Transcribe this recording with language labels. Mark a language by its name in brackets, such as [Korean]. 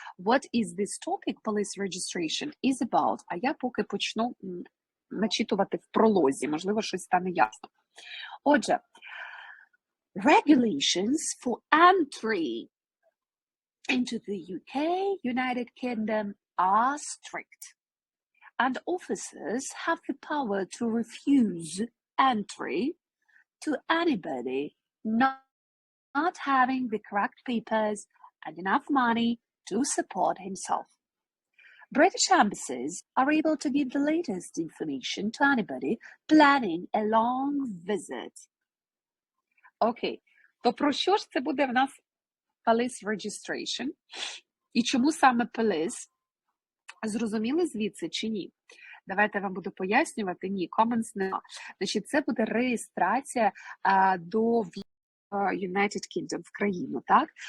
[English] What is this topic, police registration, is about? [Ukrainian] А я поки почну начитувати в пролозі, можливо, щось стане ясно. [English] Отже, regulations for entry into the UK, United Kingdom are strict, and officers have the power to refuse entry to anybody not having the correct papers and enough money to support himself. British embassies are able to give the latest information to anybody planning a long visit. [Ukrainian] Окей, то про що ж це буде в нас police registration? І чому саме police? Зрозуміли звідси чи ні? Давайте я вам буду пояснювати. Ні, comments нема. Значить, це буде реєстрація до United Kingdom, в країну, так?